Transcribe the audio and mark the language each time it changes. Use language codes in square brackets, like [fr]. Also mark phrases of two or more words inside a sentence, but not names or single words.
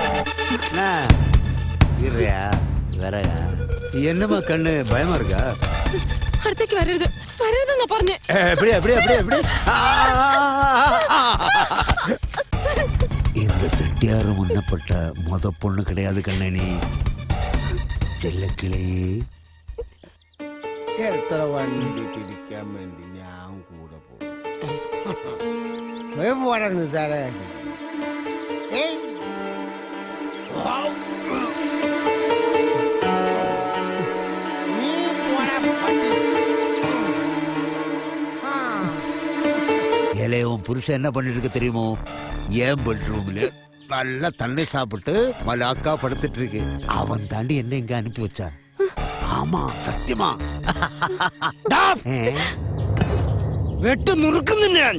[ta] என்னமா கண்ணு பயமா இருக்கா? [ml] അടുത്തേക്ക് വരരുത്, വരരുതെന്നാ പറഞ്ഞേ. [ta] இந்த செட்டியாரு முன்னப்பட்ட மொத பொண்ணு கிடையாது கண்ணனி. [ml] ചെല്ലക്കിളേ. എത്ര വണ്ടി പിടിക്കാൻ വേണ്ടി ഞാൻ കൂടെ പോകും. സാറേ [ta] இளையவன் புருஷன் என்ன பண்ணிட்டு இருக்க தெரியுமோ? ஏன் பெட்ரூம்ல நல்லா தண்ணி சாப்பிட்டு மலாக்கா படுத்துட்டு இருக்கு. அவன் தாண்டி என்ன இங்க அனுப்பி வச்சா. ஆமா சத்தியமா. [ml] വെട്ട് നുറുക്കുന്നു ഞാൻ.